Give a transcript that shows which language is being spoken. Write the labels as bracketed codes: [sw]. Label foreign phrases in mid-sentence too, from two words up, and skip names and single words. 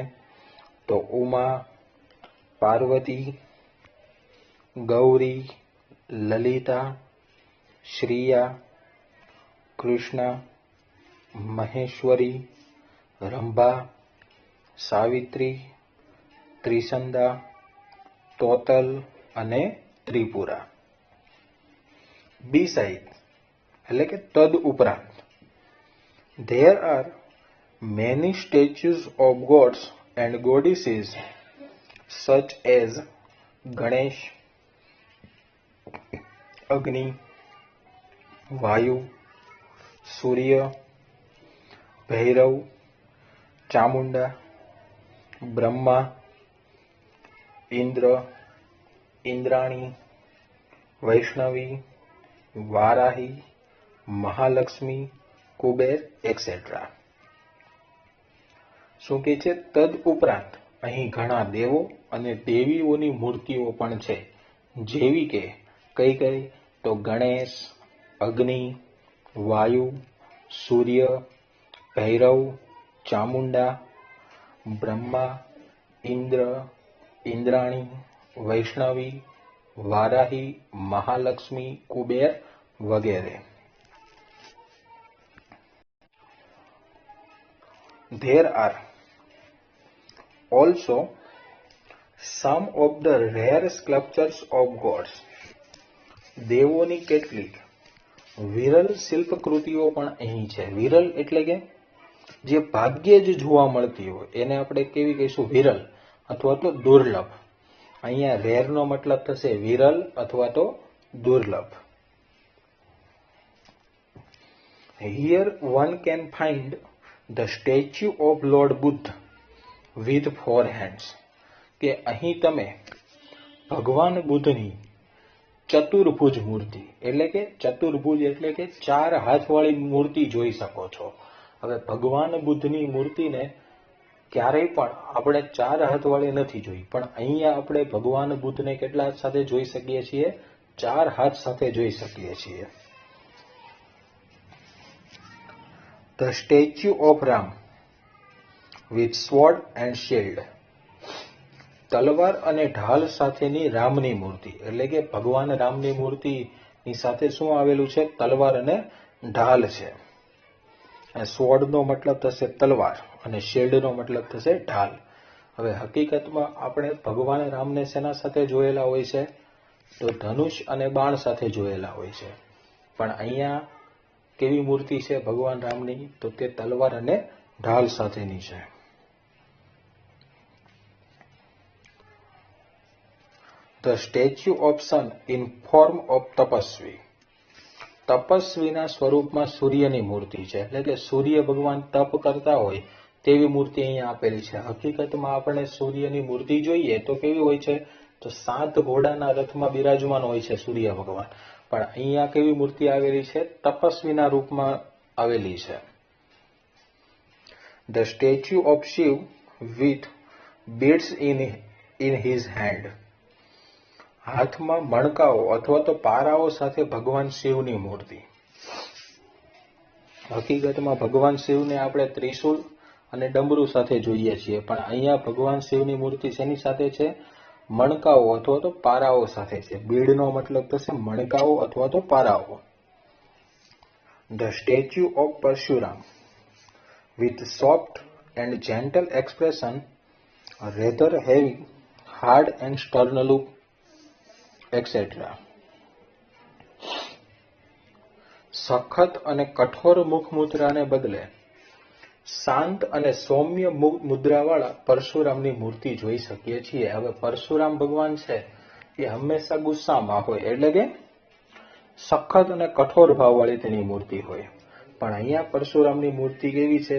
[gu] તો ઉમા, પાર્વતી, ગૌરી, લલિતા, શ્રીયા, કૃષ્ણા, મહેશ્વરી, રંભા, સાવિત્રી, ત્રિસંદા, તોતલ અને ત્રિપુરા. [en] બિસાઇડ [gu] એટલે કે તદ ઉપરાંત [en] there are many statues of gods and goddesses such as Ganesh, Agni, Vayu, Surya, Bhairav, Chamunda, Brahma, Indra, Indrani, Vaishnavi, Varahi, Mahalakshmi, Kuber etcetera. [gu] શું કે છે? તદ ઉપરાંત અહીં ઘણા દેવો અને દેવીઓની મૂર્તિઓ પણ છે, જેવી કે કઈ કઈ? તો ગણેશ, અગ્નિ, વાયુ, સૂર્ય, ભૈરવ, ચામુંડા, બ્રહ્મા, ઇન્દ્ર, ઇન્દ્રાણી, વૈષ્ણવી, વારાહી, મહાલક્ષ્મી, કુબેર વગેરે. [en] There are also some of the rare sculptures of gods. [gu] દેવોની કેટલીક વિરલ શિલ્પકૃતિઓ પણ અહીં છે. વિરલ એટલે કે જે ભાગ્યે જ જોવા મળતી હોય એને આપણે કેવી કહીશું? વિરલ અથવા તો દુર્લભ. અહીંયા રેર નો મતલબ થશે વિરલ અથવા તો દુર્લભ. [en] Here one can find the statue of Lord Buddha with 4 hands. [gu] કે અહીં તમે ભગવાન બુદ્ધની ચતુર્ભુજ મૂર્તિ એટલે કે ચતુર્ભુજ એટલે કે 4 હાથવાળી મૂર્તિ જોઈ શકો છો. હવે ભગવાન બુદ્ધની મૂર્તિને ક્યારેય પણ આપણે 4 હાથવાળી નથી જોઈ, પણ અહીંયા આપણે ભગવાન બુદ્ધને કેટલા હાથ સાથે જોઈ શકીએ છીએ? 4 હાથ સાથે જોઈ શકીએ છીએ. [en] The statue of Ram with sword and shield. [gu] તલવાર અને ઢાલ સાથેની રામની મૂર્તિ એટલે કે ભગવાન રામની મૂર્તિની સાથે શું આવેલું છે? તલવાર અને ઢાલ છે. સ્વોર્ડ નો મતલબ થશે તલવાર અને શિલ્ડ નો મતલબ થશે ઢાલ. હવે હકીકતમાં આપણે ભગવાન રામને શેના સાથે જોયેલા હોય છે? તો ધનુષ અને બાણ સાથે જોયેલા હોય છે. પણ અહીંયા કેવી મૂર્તિ છે ભગવાન રામની? તો તે તલવાર અને ઢાલ સાથેની છે. [en] The statue of sun in form of તપસ્વી. [gu] તપસ્વીના સ્વરૂપમાં સૂર્યની મૂર્તિ છે એટલે કે સૂર્ય ભગવાન તપ કરતા હોય તેવી મૂર્તિ અહીંયા આપેલી છે. હકીકતમાં આપણે સૂર્યની મૂર્તિ જોઈએ તો કેવી હોય છે? તો 7 ઘોડાના રથમાં બિરાજમાન હોય છે સૂર્ય ભગવાન. પણ અહીંયા કેવી મૂર્તિ આવેલી છે? તપસ્વીના રૂપમાં આવેલી છે. [en] The statue of Shiv with beads in his hand. [gu] હાથમાં મણકાઓ અથવા તો પારાઓ સાથે ભગવાન શિવની મૂર્તિ. હકીકતમાં ભગવાન શિવને આપણે ત્રિશૂલ અને ડમરૂ સાથે જોઈએ છીએ, પણ અહીંયા ભગવાન શિવની મૂર્તિ શેની સાથે છે? મણકાઓ અથવા તો પારાઓ સાથે છે. બીડનો મતલબ થશે મણકાઓ અથવા તો પારાઓ. [en] The statue of Parshuram with soft and gentle expression, rather heavy, hard and stern look, etc. [gu] સખત અને કઠોર મુખમુદ્રાને બદલે શાંત અને સૌમ્ય મુદ્રાવાળા પરશુરામની મૂર્તિ જોઈ શકીએ છીએ. હવે પરશુરામ ભગવાન છે એ હંમેશા ગુસ્સામાં હોય એટલે કે સખત અને કઠોર ભાવવાળી તેની મૂર્તિ હોય, પણ અહીંયા પરશુરામની મૂર્તિ કેવી છે?